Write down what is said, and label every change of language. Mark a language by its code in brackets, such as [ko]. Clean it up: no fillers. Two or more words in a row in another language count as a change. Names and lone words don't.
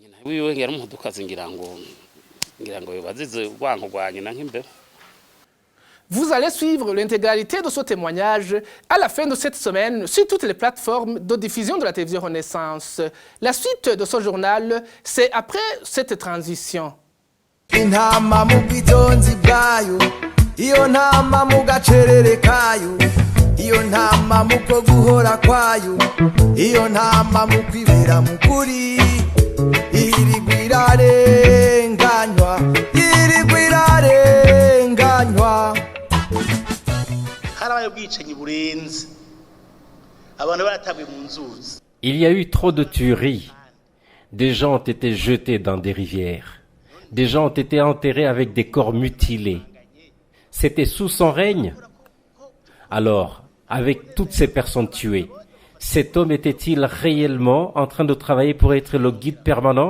[fr] Vous allez suivre l'intégralité de ce témoignage à la fin de cette semaine sur toutes les plateformes de diffusion de la télévision Renaissance. La suite de ce journal, c'est après cette transition. [rn] Intama mu bwitonzi bwayo iyo ntama mu gacerere kayo iyo ntama mu ko guhora kwayo iyo ntama mu kwibera mu kuri irigwa irarenganywa harabaye ubwicanyi burenze abantu baratabwe mu nzuzi. [fr] Il y a eu trop de tueries. Des gens ont été jetés dans des rivières. Des gens ont été enterrés avec des corps mutilés. C'était sous son règne. Alors, avec toutes ces personnes tuées, cet homme était-il réellement en train de travailler pour être le guide permanent?